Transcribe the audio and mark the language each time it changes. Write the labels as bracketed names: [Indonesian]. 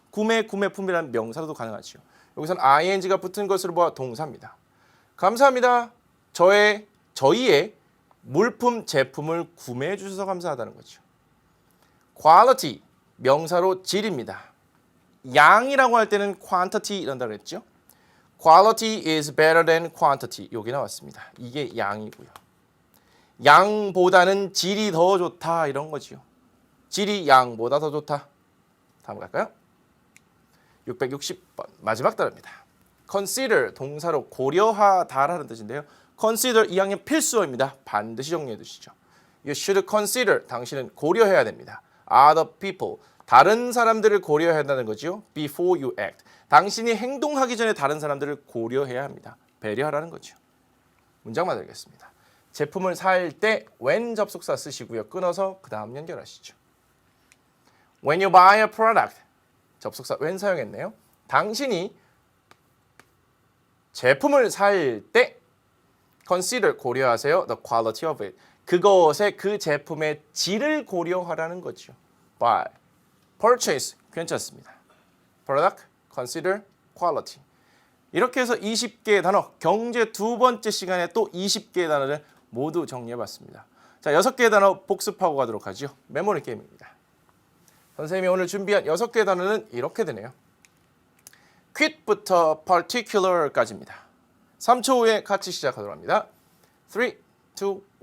[Korean] 구매품이라는 명사로도 가능하죠. 여기서는 ing가 붙은 것으로 보아 동사입니다. 감사합니다. 저희의 물품, 제품을 구매해 주셔서 감사하다는 거죠. quality, 명사로 질입니다. 양이라고 할 때는 quantity 이런다고 그랬죠. [English] Quality is better than quantity. [Korean] 여기 나왔습니다. 이게 양이고요. 양보다는 질이 더 좋다 이런 거지요. 질이 양보다 더 좋다. 다음 갈까요? 660번 마지막 단어입니다. Consider, 동사로 고려하다라는 뜻인데요. Consider 2학년 필수어입니다. 반드시 정리해 두시죠. [English] You should consider, [Korean] 당신은 고려해야 됩니다. [English] Other people, [Korean] 다른 사람들을 고려해야 한다는 거죠. [English] Before you act, [Korean] 당신이 행동하기 전에 다른 사람들을 고려해야 합니다. 배려하라는 거죠. 문장 만들겠습니다. 제품을 살 때 when 접속사 쓰시고요. 끊어서 그 다음 연결하시죠. [English] When you buy a product, [Korean] 접속사 when 사용했네요. 당신이 제품을 살 때 consider, 고려하세요. [English] The quality of it, [Korean] 그것의 그 제품의 질을 고려하라는 거죠. [English] Buy, purchase, [Korean] 괜찮습니다. [English] Product, consider, quality. [Korean] 이렇게 해서 20개의 단어, 경제 두 번째 시간에 또 20개의 단어를 모두 정리해봤습니다. 자, 6개의 단어 복습하고 가도록 하죠. 메모리 게임입니다. 선생님이 오늘 준비한 6개의 단어는 이렇게 되네요. quit부터 particular까지입니다. 3초 후에 같이 시작하도록 합니다. 3, 2, 1.